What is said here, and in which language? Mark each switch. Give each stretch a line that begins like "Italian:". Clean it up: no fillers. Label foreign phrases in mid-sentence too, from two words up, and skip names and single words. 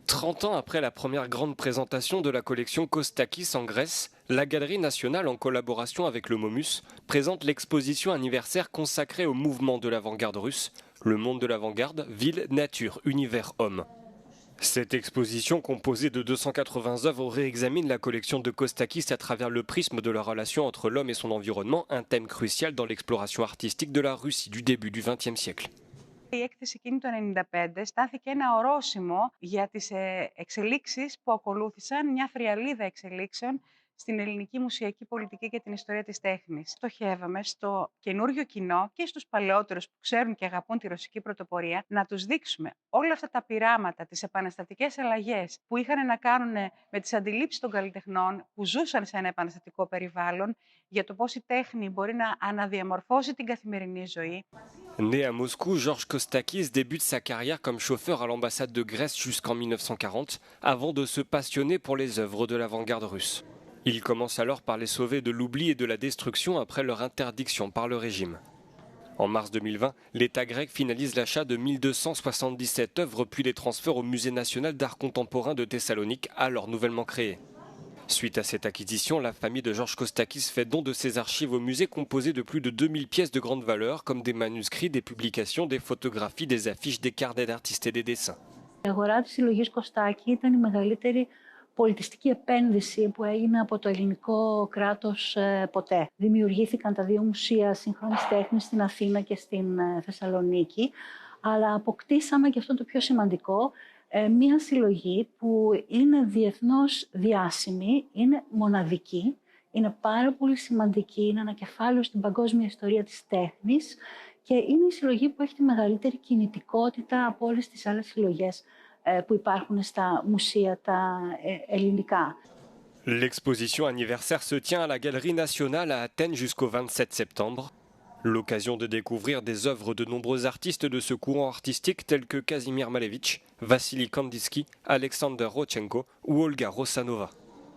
French: 30 ans après la première grande présentation de la collection Kostakis en Grèce, la Galerie nationale, en collaboration avec le Momus, présente l'exposition anniversaire consacrée au mouvement de l'avant-garde russe, le monde de l'avant-garde, ville, nature, univers, homme. Cette exposition, composée de 280 œuvres, réexamine la collection de Kostakis à travers le prisme de la relation entre l'homme et son environnement, un thème crucial dans l'exploration artistique de la Russie du début du XXe siècle.
Greek: Η έκθεση εκείνη το 1995 στάθηκε ένα ορόσημο για τις εξελίξεις που ακολούθησαν, μια φριαλίδα εξελίξεων στην ελληνική μουσιακή πολιτική και την ιστορία της τέχνης. Στοχεύαμε στο καινούριο κοινό και στους παλαιότερους που ξέρουν και αγαπούν τη ρωσική πρωτοπορία να τους δείξουμε όλα αυτά τα πειράματα, τις επαναστατικές αλλαγές που είχαν να κάνουν με τις αντιλήψεις των καλλιτεχνών που ζούσαν σε ένα επαναστατικό περιβάλλον, για το πώς η τέχνη μπορεί να αναδιαμορφώσει την καθημερινή ζωή.
French: Né à Moscou, Georges Kostakis débute sa carrière comme chauffeur à l'ambassade de Grèce jusqu'en 1940, avant de se passionner pour les œuvres de l'avant-garde russe. Il commence alors par les sauver de l'oubli et de la destruction après leur interdiction par le régime. En mars 2020, l'État grec finalise l'achat de 1277 œuvres puis les transfère au Musée national d'art contemporain de Thessalonique, alors nouvellement créé. Suite à cette acquisition, la famille de Georges Kostakis fait don de ses archives au musée composé de plus de 2000 pièces de grande valeur, comme des manuscrits, des publications, des photographies, des affiches, des carnets d'artistes et des dessins.
Greek: Η αγορά της συλλογής Κωστάκη ήταν η μεγαλύτερη πολιτιστική επένδυση που έγινε από το ελληνικό κράτος ποτέ. Δημιουργήθηκαν τα δύο μουσεία σύγχρονης τέχνης στην Αθήνα και στην Θεσσαλονίκη, αλλά αποκτήσαμε, και αυτό το πιο σημαντικό, μία συλλογή που είναι διεθνώς διάσημη, είναι μοναδική, είναι πάρα πολύ σημαντική, είναι ένα κεφάλαιο στην παγκόσμια ιστορία της τέχνης και είναι η συλλογή που έχει τη μεγαλύτερη κινητικότητα από όλες τις άλλες συλλογές που υπάρχουν στα μουσεία τα ελληνικά.
French: L'exposition anniversaire se tient à la Galerie nationale à Athènes jusqu'au 27 septembre. L'occasion de découvrir des œuvres de nombreux artistes de ce courant artistique tels que Kazimir Malevich, Vassili Kandinsky, Alexander Rodchenko ou Olga Rosanova.